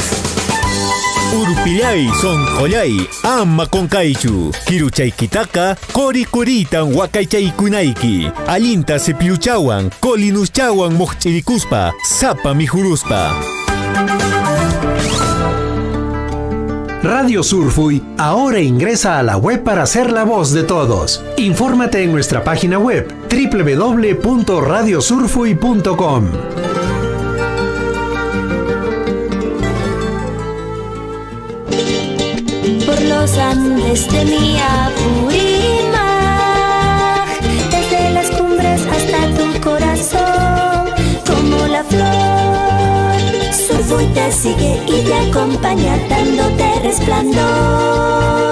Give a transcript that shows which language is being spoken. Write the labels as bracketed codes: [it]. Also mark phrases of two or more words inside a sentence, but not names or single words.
[qu] Urpillay sonqollay ama qonkaychu kiruchaykitaqa qurikuritan waqaychaykunayki allinta cepilluchawan colinuschauwan moqch'irikuspa sapa mijuruspa. [es] Radio Surfui ahora ingresa a la web para ser la voz de todos. Infórmate en nuestra página web www.radiosurfui.com. Por los Andes de mi Apurímac, desde las cumbres hasta tu corazón, como la flor, Surfui te sigue y te acompaña dándote resplandor.